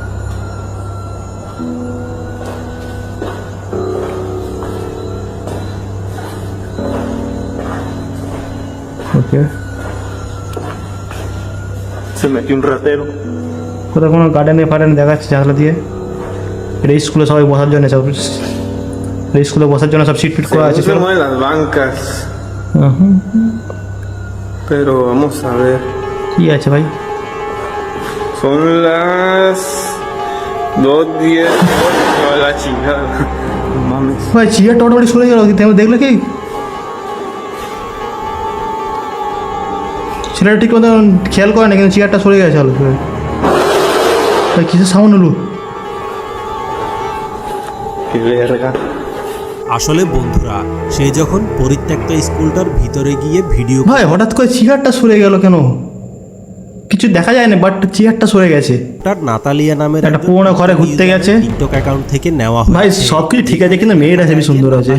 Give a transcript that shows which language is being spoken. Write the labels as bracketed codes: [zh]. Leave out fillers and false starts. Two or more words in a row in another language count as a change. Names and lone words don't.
[bn] ওকে কোথাও কোনো গার্ডেনে ফার্ডেনে দেখাচ্ছে জানলা দিয়ে। এটা স্কুলে সবাই বসার জন্য সব, স্কুলে বসার জন্য সব সিট ফিট করা আছে। [es] Se mueven las bancas, হুম, pero vamos a ver. [bn] কি আছে ভাই? [es] Son las 2:10. No, la chingada. No mames. [bn] ভাই চেয়ারটা অটোমেটিক সরে গেল, তুমি দেখলে কি? ছেলেটা ঠিক মতো খেয়াল করে না, কিন্তু চেয়ারটা সরে গেছে। হলো ভাই কিসের সাউন্ড হলো? [es] Qué verga. [bn] আসলে বন্ধুরা, সে যখন পরিত্যক্ত স্কুলটার ভিতরে গিয়ে ভিডিও ভাই হঠাৎ করে চেয়ারটা সরে গেল কেন? কিছু দেখা যায় না, বাট চেয়ারটা সরে গেছে। তার নাতালিয়া নামের একটা একজন পুরোনো ঘরে ঘুরতে গেছে। টিকটক অ্যাকাউন্ট থেকে নেওয়া ভাই হয়েছে। সবকিছু ঠিক আছে, কিন্তু মেয়েটা হেবি সুন্দর আছে।